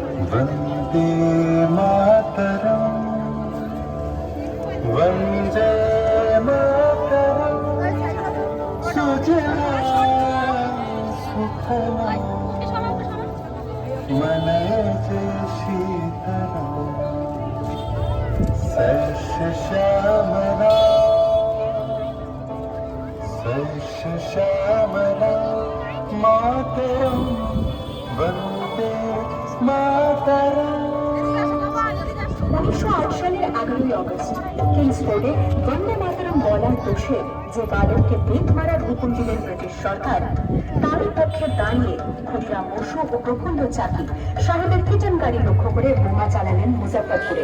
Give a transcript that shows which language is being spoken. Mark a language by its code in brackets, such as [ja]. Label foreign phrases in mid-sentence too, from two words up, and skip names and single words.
[sa] वन्दे मातरम् वन्दे मातरम् सुजला सुफला मनजे शीतला शस्य श्यामला मातरम् वन्दे मातरम्। [bn] 1908 সালের 11ই অগস্ট কিংসফোর্ডে বন্দে মাতরম বলার দোষে যে বালককে বেত মারার হুকুম দিলেন ব্রিটিশ সরকার, তারই পক্ষে দাঁড়িয়ে ক্ষুদিরাম বসু ও প্রফুল্ল চাকি সাহেবের কিচেন গাড়ি লক্ষ্য করে বোমা চালালেন মুজাফফরপুরে।